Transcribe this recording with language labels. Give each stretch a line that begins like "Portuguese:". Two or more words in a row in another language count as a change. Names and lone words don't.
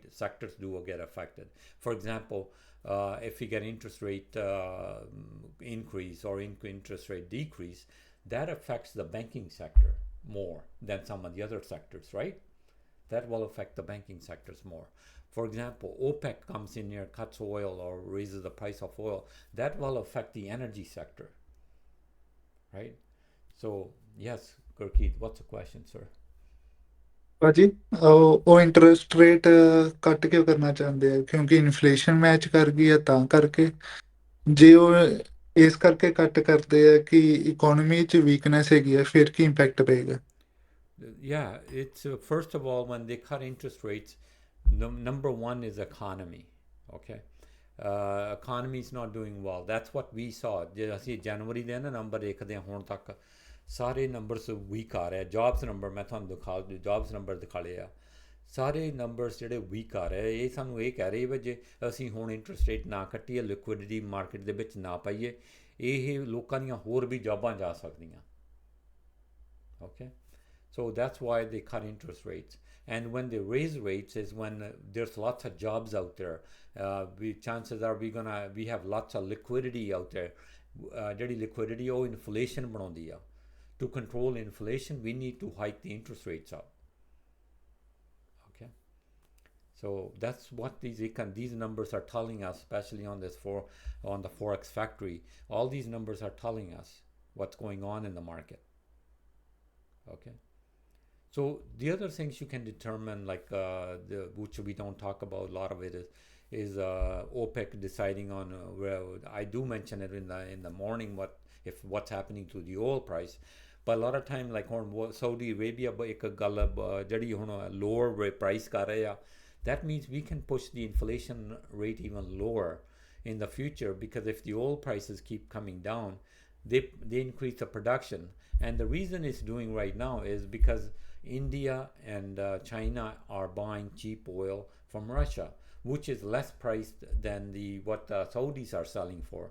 English: Sectors do get affected. For example, if you get interest rate increase or interest rate decrease, that affects the banking sector more than some of the other sectors, right? That will affect the banking sectors more. For example, OPEC comes in here, cuts oil or raises the price of oil. That will affect the energy sector, right? So, yes, Gurkeet, what's the question, sir?
Punjabi: ਭਾਜੀ ਉਹ
English: interest rate cut
Punjabi: ਕਿਉਂ ਕਰਨਾ ਚਾਹੁੰਦੇ ਆ ਕਿਉਂਕਿ
English: inflation match
Punjabi: ਕਰ ਗਈ ਹੈ ਤਾਂ ਕਰਕੇ ਜੇ ਉਹ ਇਸ ਕਰਕੇ ਕੱਟ ਕਰਦੇ ਆ ਕਿ ਇਕਨੋਮੀ 'ਚ ਵੀਕਨੈਸ ਹੈਗੀ ਆ ਫਿਰ ਕੀ ਇੰਪੈਕਟ ਪਏਗਾ
English: Yeah, it's first of all, when they cut interest rates, number one is economy. Okay. Economy is not doing well. That's what we saw.
Punjabi: ਜੇ ਅਸੀਂ ਜਨਵਰੀ ਦੇ ਨਾ ਨੰਬਰ ਦੇਖਦੇ ਹਾਂ ਹੁਣ ਤੱਕ ਸਾਰੇ
English: numbers weak
Punjabi: ਆ ਰਹੇ ਆ
English: jobs number
Punjabi: ਮੈਂ ਤੁਹਾਨੂੰ ਦਿਖਾ
English: jobs number
Punjabi: ਦਿਖਾ ਲਏ ਆ ਸਾਰੇ ਨੰਬਰਸ ਜਿਹੜੇ ਵੀਕ ਆ ਰਹੇ ਇਹ ਸਾਨੂੰ ਇਹ ਕਹਿ ਰਹੇ ਵੀ ਜੇ ਅਸੀਂ ਹੁਣ
English: interest rate
Punjabi: ਨਾ ਕੱਟੀਏ
English: liquidity market
Punjabi: ਦੇ ਵਿੱਚ ਨਾ ਪਾਈਏ ਇਹ ਲੋਕਾਂ ਦੀਆਂ ਹੋਰ ਵੀ ਜੌਬਾਂ ਜਾ ਸਕਦੀਆਂ
English: okay so that's why they cut interest rates. And when they raise rates is when there's lots of jobs out there. Chances are we have lots of liquidity out there. Dirty liquidity or inflation
Punjabi: ਬਣਾਉਂਦੀ ਆ.
English: To control inflation, we need to hike the interest rates up. Okay, so that's what these numbers are telling us, especially on the forex factory. All these numbers are telling us what's going on in the market. Okay. So the other things you can determine, like which we don't talk about, a lot of it is OPEC deciding on. Well, I do mention it in the morning what's happening to the oil price, but a lot of time like on Saudi Arabia,
Punjabi: ਇੱਕ ਗੱਲ ਜਿਹੜੀ ਹੁਣ
English: lower price
Punjabi: ਕਰ ਰਹੇ ਆ,
English: that means we can push the inflation rate even lower in the future because if the oil prices keep coming down, they increase the production, and the reason it's doing right now is because India and China are buying cheap oil from Russia, which is less priced than what the Saudis are selling for.